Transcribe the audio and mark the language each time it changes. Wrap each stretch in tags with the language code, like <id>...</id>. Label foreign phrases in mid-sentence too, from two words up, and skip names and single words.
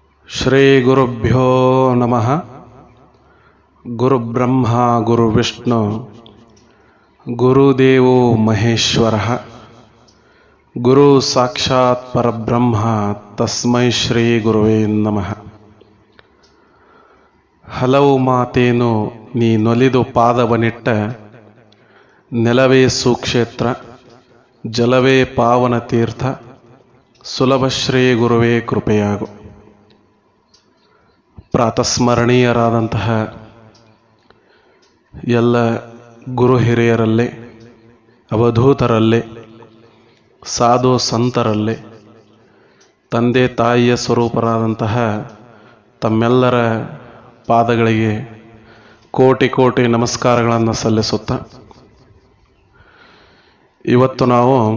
<sa>ಶ್ರೀ ಗುರುಭ್ಯೋ ನಮಃ. ಗುರುಬ್ರಹ್ಮ ಗುರುವಿಷ್ಣು ಗುರುದೇವೋ ಮಹೇಶ್ವರಃ. ಗುರು ಸಾಕ್ಷಾತ್ ಪರಬ್ರಹ್ಮ ತಸ್ಮೈ ಶ್ರೀ ಗುರುವೇ ನಮಃ.</sa> <kn>ಹಲವು ಮಾತೇನು ನೀ ನೊಲಿದು ಪಾದವನಿಟ್ಟ, ನೆಲವೇ ಸುಕ್ಷೇತ್ರ ಜಲವೇ ಪಾವನ ತೀರ್ಥ, ಸುಲಭ ಶ್ರೀ ಗುರುವೇ ಕೃಪೆಯಾಗು. ಪ್ರಾತಸ್ಮರಣೀಯರಾದಂತಹ ಎಲ್ಲ ಗುರು ಹಿರಿಯರಲ್ಲೇ, ಅವಧೂತರಲ್ಲೇ, ಸಾಧು ಸಂತರಲ್ಲೇ, ತಂದೆ ತಾಯಿಯ ಸ್ವರೂಪರಾದಂತಹ ತಮ್ಮೆಲ್ಲರ ಪಾದಗಳಿಗೆ ಕೋಟಿ ಕೋಟಿ ನಮಸ್ಕಾರಗಳನ್ನು ಸಲ್ಲಿಸುತ್ತಾ, ಇವತ್ತು ನಾವು</kn>